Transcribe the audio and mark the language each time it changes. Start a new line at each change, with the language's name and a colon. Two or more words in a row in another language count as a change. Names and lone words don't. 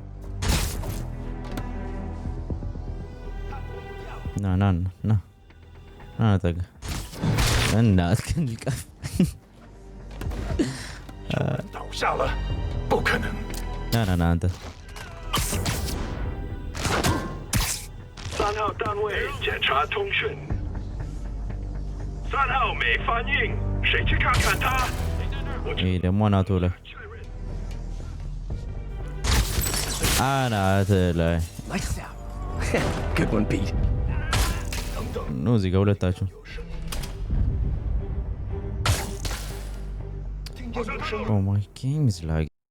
Amharic: ና ጠጋ እናትህን ልቀፍ።
Chinese: 倒下了，不可能。
Amharic: ና አንተ
Chinese: 3号单位检查通讯。3号没反应，谁去看看他？
Amharic: ይሄ ደግሞ አናቱ ላይ አናት ላይ
English: Lights out. Good one, Pete.
Amharic: ነው እዚህ ጋር ሁለታችሁ።
English: Oh my game is like